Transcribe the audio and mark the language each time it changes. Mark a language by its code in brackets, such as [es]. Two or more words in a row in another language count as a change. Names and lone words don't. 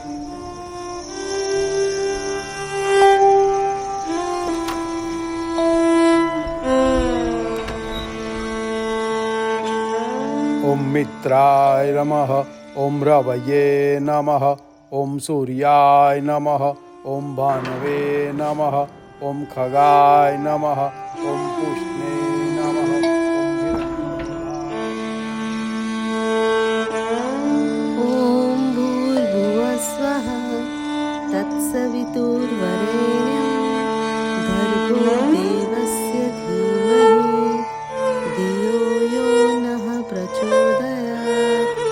[sa] ઓમ મિત્રાય નમઃ. ઓમ રવયે નમઃ. ઓમ સૂર્યાય નમઃ. ઓમ ભાનવે નમઃ. ઓમ ખગાય નમઃ. ઓમ પુષ્ણે નમઃ. ॐ भूर्भुवस्वः तत्सवितुर्वरेण्यं भर्गो देवस्य धीमहि धियो यो नः प्रचोदयात्.